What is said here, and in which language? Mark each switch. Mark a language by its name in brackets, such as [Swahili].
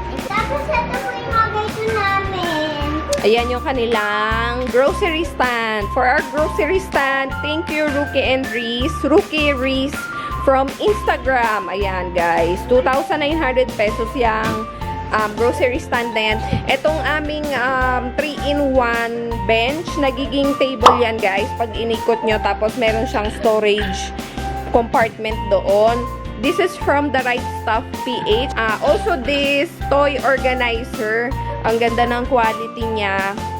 [Filipino] Tapos ito po yung mga ganito namin. Ayan yung kanilang grocery stand. [English] For our grocery stand, thank you, Rookie and Reese. Rookie Reese from Instagram. Ayan, guys. [Filipino] 2,900 pesos yung grocery stand na yan. Itong aming 3-in-1 bench, nagiging table yan, guys. Pag inikot nyo, tapos meron siyang storage compartment doon. [English] This is from the Right Stuff PH. Also, this toy organizer. [Filipino] Ang ganda ng quality niya.